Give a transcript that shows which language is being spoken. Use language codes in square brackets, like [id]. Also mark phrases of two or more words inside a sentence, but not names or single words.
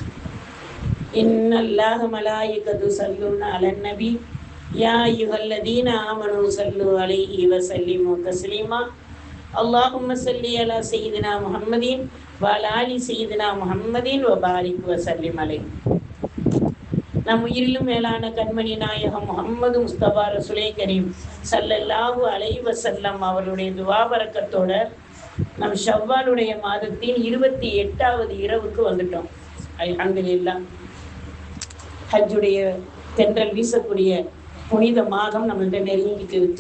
[ar] إن الله ملائكته يصلون على النبي يا أيها الذين آمنوا صلوا عليه وسلموا تسليما. اللهم صل على سيدنا محمد وعلى آل سيدنا محمد وبارك وسلم عليه. [ta] நம் உயிரிலும் மேலான கண்மணி நாயகம் முகமது முஸ்தபா ரசூலே கரீம் [ar] صلى الله عليه وسلم [ta] அவருடைய துவா பரக்கத்தோட நம் ஷவ்வாலுடைய மாதத்தின் 28வது இரவுக்கு வந்துட்டோம். [ar] الحمد لله. [ta] ஹஜ்ஜுடைய தென்றல் வீசக்கூடிய புனித மாதம் நம்மள்கிட்ட நெருங்கிட்டு இருக்கு.